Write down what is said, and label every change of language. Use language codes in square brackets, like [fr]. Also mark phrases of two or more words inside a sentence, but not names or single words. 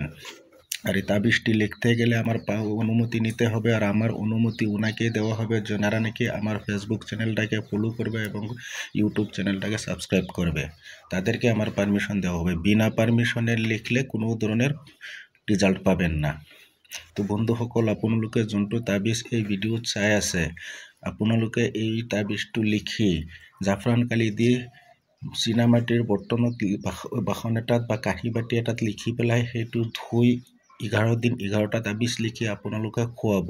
[bn] আর এই তাবিজটি লিখতে গেলে আমার অনুমতি নিতে হবে, আর আমার অনুমতি ওনাকে দেওয়া হবে যারা নাকি আমার ফেসবুক চ্যানেলটাকে ফলো করবে এবং ইউটিউব চ্যানেলটাকে সাবস্ক্রাইব করবে, তাদেরকে আমার পারমিশন দেওয়া হবে। বিনা পারমিশনে লিখলে কোনো ধরনের ৰিজাল্ট পাবেন না। [as] তো বন্ধুসকল, আপোনালোকে যোনটো তাবিজ এই ভিডিঅ'ত চাই আছে, আপোনালোকে এই তাবিজটো লিখি জাফৰান কালি দি চীনামাটিৰ বৰ্তনত, বাসন এটাত বা কাঁহী বাতি এটাত লিখি পেলাই সেইটো ধুই 11 দিন 11টা তাবিজ লিখি আপোনালোকে খুৱাব।